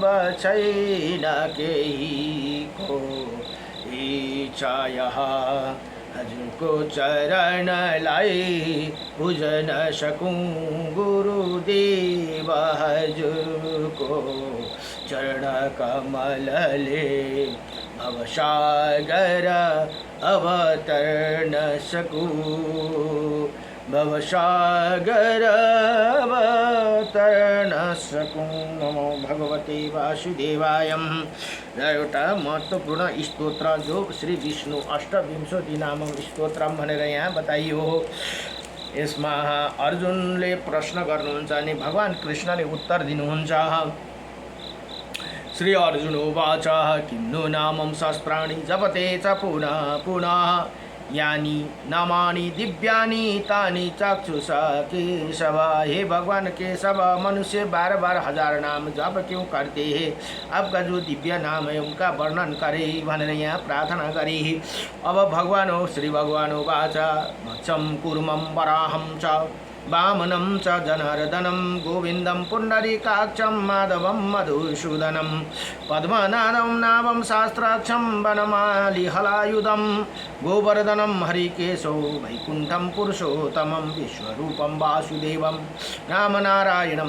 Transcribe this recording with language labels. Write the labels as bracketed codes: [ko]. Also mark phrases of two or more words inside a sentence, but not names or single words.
[ne] छैन केहीको इच्छा यहाँ हजुरको चरणलाई बुझ्न सकूं गुरुदेव हजुरको चरण कमलले भवसागर अवतरण सकूं भवसागर अवतरण सकूं। [sa] नमो भगवते वासुदेवाय। [ne] एउटा महत्त्वपूर्ण स्तोत्र जो श्री विष्णु अष्टविंशति नामक स्तोत्र भनेर यहाँ बताइयो। यसमा अर्जुनले प्रश्न गर्नुहुन्छ अनि भगवान कृष्णले उत्तर दिनुहुन्छ। [sa] श्री अर्जुन उवाच किं नु नामं सहस्राणि जपते च पुनः पुनः यानी नामानि दिव्यानि तानि चक्षुषा केशव। [hi] हे भगवान केशव, मनुष्य 12 हजार नाम जप क्यों करते हैं? आपका जो दिव्य नाम है उनका वर्णन करे [ne] भनेर यहाँ प्रार्थना गरी। अब भगवान हो [sa] श्री भगवान उवाच मत्स्यं कूर्मं वराहं च वामनं च जनार्दनं गोविन्दं पुण्डरीकाक्षं माधवं मधुसूदनं पद्मनाभं नाभं शास्त्राक्षं वनमालिहलायुधं गोवर्धनं हरिकेशो वैकुण्ठं पुरुषोत्तमं विश्वरूपं वासुदेवं रामनारायणं